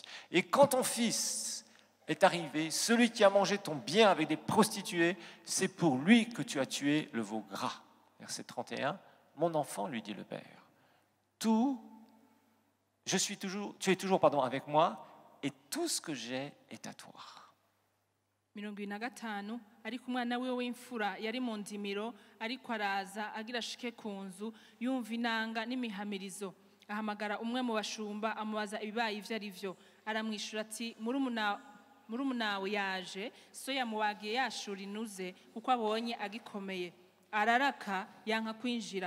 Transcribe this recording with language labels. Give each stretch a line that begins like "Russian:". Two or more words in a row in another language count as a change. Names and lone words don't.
French: Et quand ton fils est arrivé, celui qui a mangé ton bien avec des prostituées, c'est pour lui que tu as tué le veau gras. » Verset 31, « Mon enfant, lui dit le père, tu es toujours avec moi, et tout ce que j'ai est à toi. »
Rundi: 75 ariko umwana we w'imfura yari mu ndimiro ariko araza agira ashike ku nzu yumva inanga n'imihamirizo ahamagara umwe mu bashumba amubaza ibibaye ivyo ari vyo aramwishura ati murumunawe yaje so yamubagiye yashura inuze kuko abonye agikomeye araraka yanka kwinjira